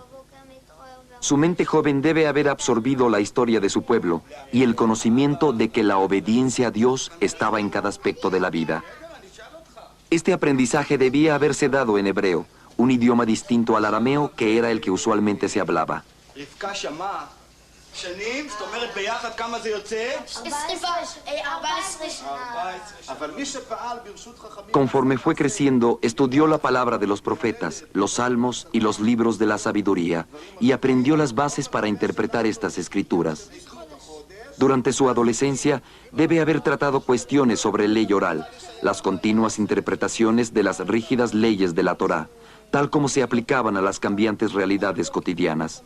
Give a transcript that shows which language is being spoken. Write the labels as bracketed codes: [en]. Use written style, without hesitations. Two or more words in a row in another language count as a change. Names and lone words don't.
[es] Su mente joven debe haber absorbido la historia de su pueblo y el conocimiento de que la obediencia a Dios estaba en cada aspecto de la vida. Este aprendizaje debía haberse dado en hebreo, un idioma distinto al arameo que era el que usualmente se hablaba. [he] רבקה שמעה שנים, זאת אומרת ביחד כמה זה יוצא? 14 שנה. 14. אבל מי שפעל ברשות חכמים... [es] Conforme fue creciendo, estudió la palabra de los profetas, los salmos y los libros de la sabiduría, y aprendió las bases para interpretar estas escrituras. Durante su adolescencia, debe haber tratado cuestiones sobre ley oral, las continuas interpretaciones de las rígidas leyes de la Torá, tal como se aplicaban a las cambiantes realidades cotidianas.